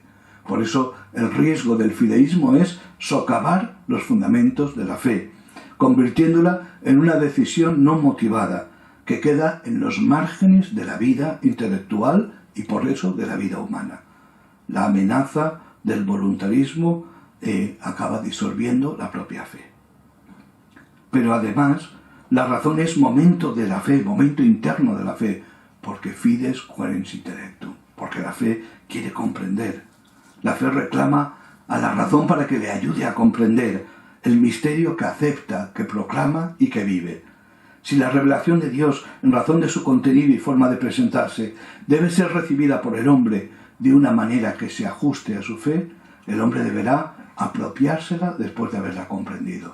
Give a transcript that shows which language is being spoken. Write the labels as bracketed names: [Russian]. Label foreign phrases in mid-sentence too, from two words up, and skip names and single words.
[Spanish] Por eso el riesgo del fideísmo es socavar los fundamentos de la fe, convirtiéndola en una decisión no motivada, que queda en los márgenes de la vida intelectual y por eso de la vida humana. La amenaza del voluntarismo acaba disolviendo la propia fe. Pero además, la razón es momento de la fe, momento interno de la fe, porque [Latin] fides querens intellectum, [Spanish] porque la fe quiere comprender. La fe reclama a la razón para que le ayude a comprender el misterio que acepta, que proclama y que vive. Si la revelación de Dios, en razón de su contenido y forma de presentarse, debe ser recibida por el hombre de una manera que se ajuste a su fe, el hombre deberá apropiársela después de haberla comprendido.